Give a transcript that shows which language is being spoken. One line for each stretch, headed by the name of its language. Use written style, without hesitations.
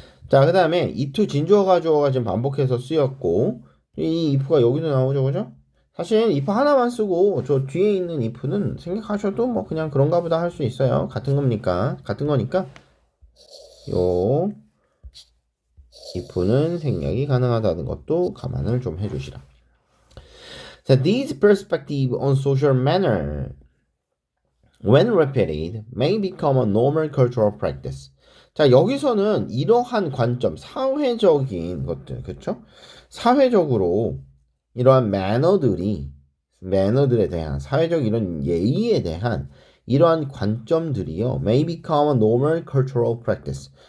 Korean: 자, 그 다음에 it 진주어 가주어가 지금 반복해서 쓰였고 이 if가 여기도 나오죠, 그죠? 사실 if 하나만 쓰고 저 뒤에 있는 if는 생각하셔도 뭐 그냥 그런가 보다 할 수 있어요. 같은 거니까 요 if는 생략이 가능하다는 것도 감안을 좀 해주시라.
English: 자, these perspective on social manner when repeated may become a normal cultural practice.
Korean: 자, 여기서는 이러한 관점, 사회적인 것들, 그렇죠? 사회적으로 이러한 매너들에 대한 사회적 이런 예의에 대한 이러한 관점들이요,
English: may become a normal cultural practice.